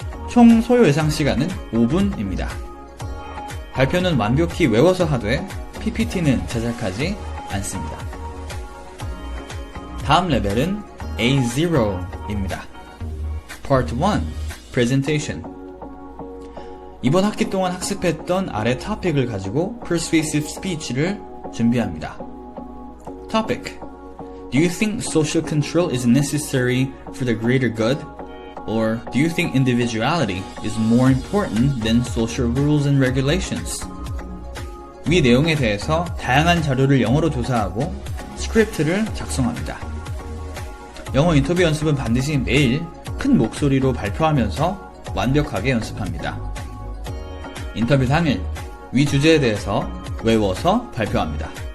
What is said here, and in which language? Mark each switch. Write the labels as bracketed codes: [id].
[ko] 총 소요 예상 시간은 5분입니다. 발표는 완벽히 외워서 하되 PPT는 제작하지 않습니다. 다음 레벨은 A0입니다. Part 1 Presentation. 이번 학기 동안 학습했던 아래 토픽을 가지고 Persuasive Speech를 준비합니다. [en] Topic: Do you think social control is necessary for the greater good? Or do you think individuality is more important than social rules and regulations? [ko] 위 내용에 대해서 다양한 자료를 영어로 조사하고 스크립트를 작성합니다. 영어 인터뷰 연습은 반드시 매일 큰 목소리로 발표하면서 완벽하게 연습합니다. 인터뷰 당일 위 주제에 대해서 외워서 발표합니다.